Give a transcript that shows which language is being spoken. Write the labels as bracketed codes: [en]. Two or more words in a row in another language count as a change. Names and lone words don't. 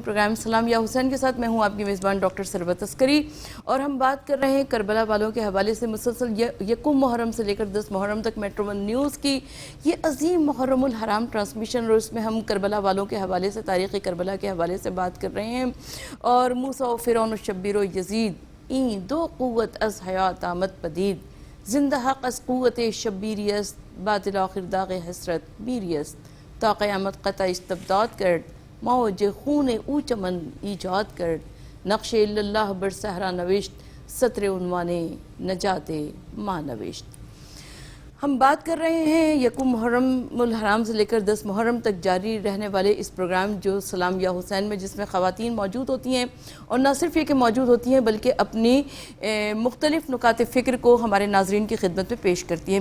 [ur] پروگرام سلام یا حسین کے ساتھ میں ہوں آپ کی میزبان ڈاکٹر ثروت عسکری، اور ہم بات کر رہے ہیں کربلا والوں کے حوالے سے مسلسل یکم محرم سے لے کر 10 محرم تک میٹرو ون نیوز کی یہ عظیم محرم الحرام ٹرانسمیشن، اور اس میں ہم کربلا والوں کے حوالے سے، تاریخ کربلا کے حوالے سے بات کر رہے ہیں۔ [fa] اور موسیٰ و فرعون و شبیر و یزید این دو قوت از حیات آمد پدید، زندہ حق از قوت شبیری است، باطل آخر داغ حسرت میری است، تا قیامت قطع استبداد کرد، موج خون او چمن ایجاد کرد، نقش اللہ بر صحرا نوشت، سطر عنوان نجات ماں نوشت۔ [ur] ہم بات کر رہے ہیں یکم محرم الحرام سے لے کر 10 محرم تک جاری رہنے والے اس پروگرام جو سلام یا حسین میں، جس میں خواتین موجود ہوتی ہیں، اور نہ صرف یہ کہ موجود ہوتی ہیں بلکہ اپنی مختلف نکات فکر کو ہمارے ناظرین کی خدمت میں پیش کرتی ہیں۔